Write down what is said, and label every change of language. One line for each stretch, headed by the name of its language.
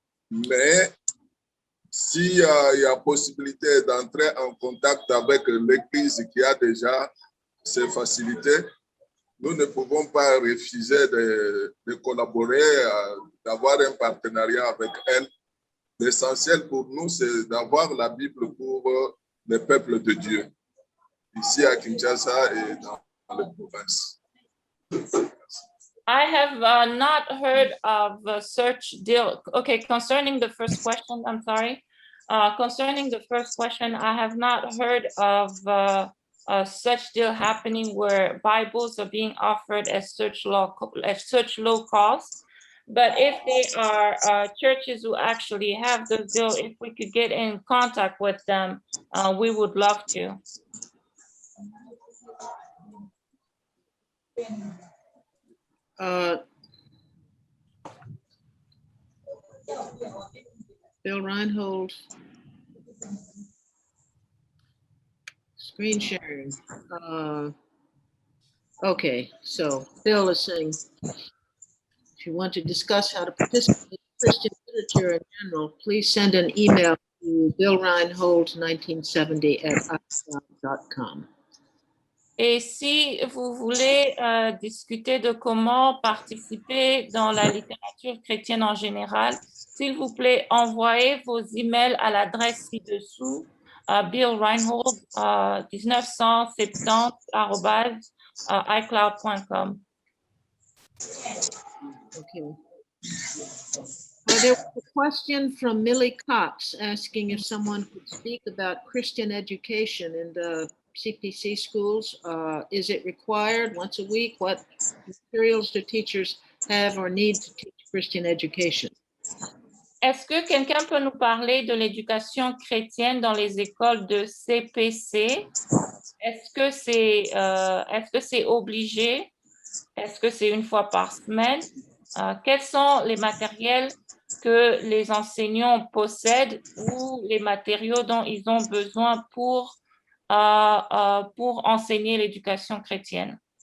French: Mais s'il y a possibilité d'entrer en contact avec l'église qui a déjà ces facilités, nous ne pouvons pas refuser de collaborer, d'avoir un partenariat avec elle. L'essentiel pour nous, c'est d'avoir la Bible pour le peuple de Dieu, ici à Kinshasa et dans les provinces.
English: I have not heard of a search deal. Okay, concerning the first question, I'm sorry. Concerning the first question, I have not heard of a such deal happening where Bibles are being offered at such low cost. But if they are churches who actually have the deal, if we could get in contact with them, we would love to. Bill Reinhold. Screen sharing. Okay, so Bill is saying, if you want to discuss how to participate in Christian literature in general, please send an email to billreinhold1970@icloud.com.
French: Et si vous voulez discuter de comment participer dans la littérature chrétienne en général, s'il vous plaît, envoyez vos emails à l'adresse ci-dessous, Bill Reinhold 1970@icloud.com.
English: Okay. There was a question from Millie Cox asking if someone could speak about Christian education in the CPC schools. Is it required once a week? What materials do teachers have or need to teach Christian education?
French: Est-ce que quelqu'un peut nous parler de l'éducation chrétienne dans les écoles de CPC? Est-ce que c'est obligé? Est-ce que c'est une fois par semaine? Quels sont les matériels que les enseignants possèdent ou les matériaux dont ils ont besoin pour enseigner l'éducation chrétienne?